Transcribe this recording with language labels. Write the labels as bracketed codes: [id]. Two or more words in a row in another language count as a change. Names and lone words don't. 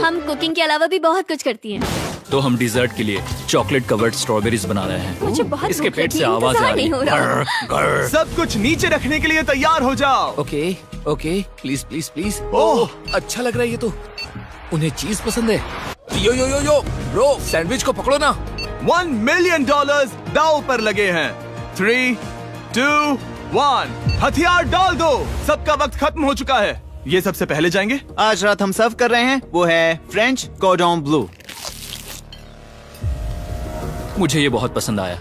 [hi] हम कुकिंग के अलावा भी बहुत कुछ करती हैं। तो हम डिजर्ट के लिए [en] chocolate covered strawberries [hi] बना रहे हैं। मुझे बहुत इसके भूख पेट लगी से है, आवाज आ इंतजार रही नहीं हो रहा। है। सब कुछ नीचे रखने के लिए तैयार हो जाओ। [en] okay okay, please please please. [hi] ओह, अच्छा लग रहा है ये तो। उन्हें चीज पसंद है। [en] yo yo yo yo bro, [hi] सैंडविच को पकड़ो ना। $1 मिलियन दाव पर लगे हैं। 3, 2, 1, हथियार डाल दो। सबका वक्त खत्म हो चुका है। ये सबसे पहले जाएंगे। आज रात हम सर्व कर रहे हैं वो है फ्रेंच कॉर्डन ब्लू। मुझे ये बहुत पसंद आया।